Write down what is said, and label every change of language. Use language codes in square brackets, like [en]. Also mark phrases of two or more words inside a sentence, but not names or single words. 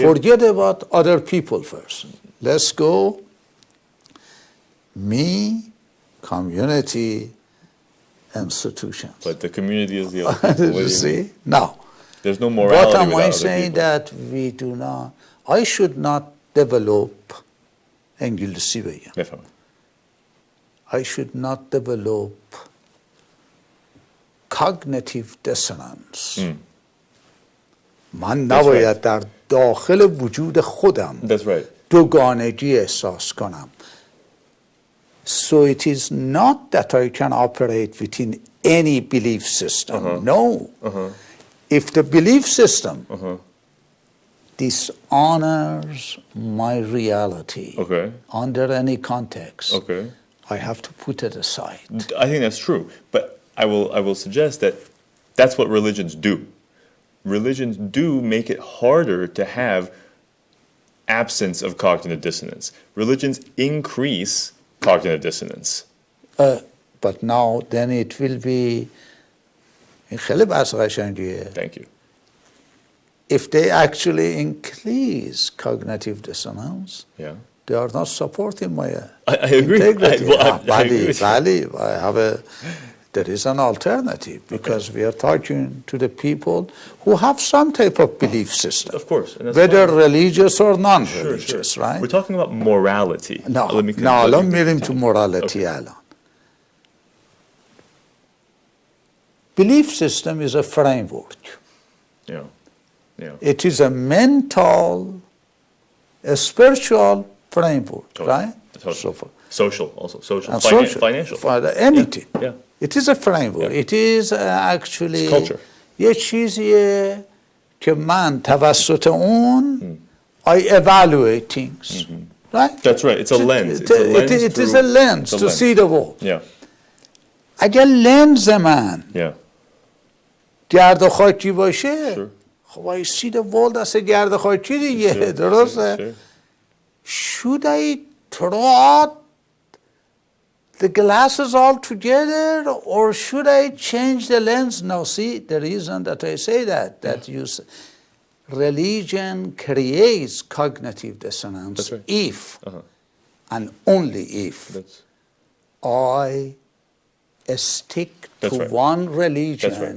[en] Forget about other people first. Let's go me, community, institutions. But the community is the other people. You see? Now, there's no morality what am without I other saying people. that we do not, I should not develop [fa] انگلیسی بگم. بفهم. [en] I should not develop cognitive dissonance. [fa] من نباید در داخل وجود خودم [en] That's right. [fa] دوگانگی احساس کنم. [en] So it is not that I can operate within any belief system. No. If the belief system dishonors my reality under any context, I have to put it aside. I think that's true, but I will suggest that that's what religions do. Religions do make it harder to have absence of cognitive dissonance. Religions increase cognitive dissonance. But now then it will be [fa] خیلی بحث قشنگیه. [en] Thank you. If they actually increase cognitive dissonance, they are not supporting my I agree. integrity. I agree. There is an alternative because we are talking to the people who have some type of belief system. Of course. And that's whether fine. religious or non-religious, Sure. right? We're talking about morality. [fa] الان میریم تو morality الان. [en] Belief system is a framework. Yeah. It is a mental, a spiritual framework, right? Totally. So social also. Social. And Financial. Anything. Yeah. It is a framework. It is actually It's culture. [fa] یه چیزیه که من توسط اون [en] I evaluate things. Right? That's right. It's a lens. It is a lens to see the world. Yeah. [fa] اگر لنز من [en] Yeah. [fa] گرد و خاکی باشه [en] Sure. خب I see the world as a [fa] گرد و خاکی دیگه درسته؟ [en] Should I throw out the glasses all together or should I change the lens? No, see, the reason that I say that you say, religion creates cognitive dissonance if and only if I stick to one religion